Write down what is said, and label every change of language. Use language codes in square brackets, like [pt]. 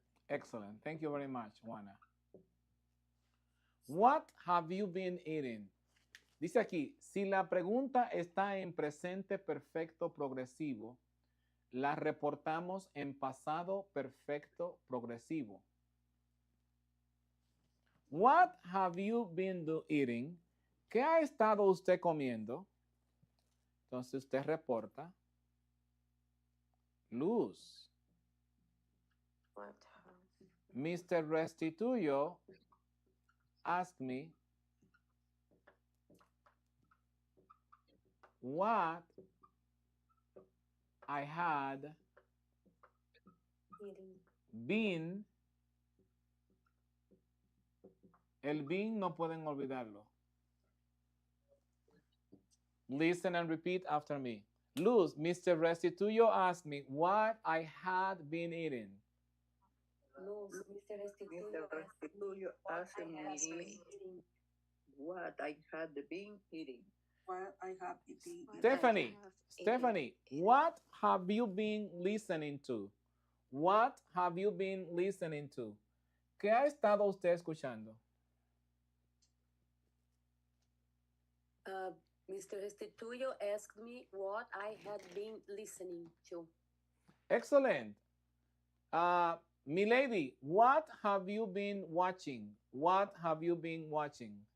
[en] Excellent. Thank you very much, Juana. What have you been eating? [es] Dice aquí, si la pregunta está en presente perfecto progresivo, la reportamos en pasado perfecto progresivo. [en] What have you been eating? [es] ¿Qué ha estado usted comiendo? Entonces usted reporta luz. [en] Mr. Restituyo asked me what I had been. [es] El been no pueden olvidarlo. [en] Listen and repeat after me. Luz, Mr. Restituyo asked me what I had been eating. Mr. Restituyo asked me what I had been eating. What I have been Stephanie, what have you been listening to? What have you been listening to? [es] ¿Qué ha estado usted escuchando? [en] Mr. Restituyo asked me what I had been listening to. Excellent. Milady, what have you been watching? What have you been watching?